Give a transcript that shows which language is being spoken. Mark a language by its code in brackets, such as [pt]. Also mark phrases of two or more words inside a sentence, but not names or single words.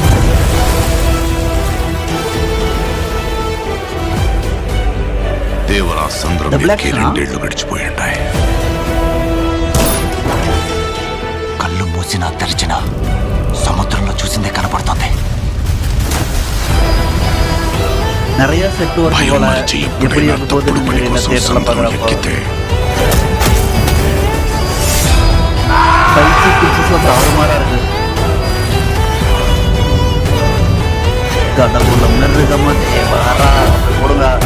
[te] దేవరా సంద్రం ఎక్కి 2 ఏళ్లు గడిచిపోయి ఉంటాయి. కళ్ళు మూసినా తెరిచినా సముద్రంలో చూసిందే కనపడుతుంది. [ta] நிறைய [en] set work [ta] போல எப்படி இருக்க போகுது தியேட்டர்ல பார்க்கறப்ப [en] fight sequences [ta] தாறுமாறா இருக்கு. கடவுள மிருகமா தேவரா போடுங்க.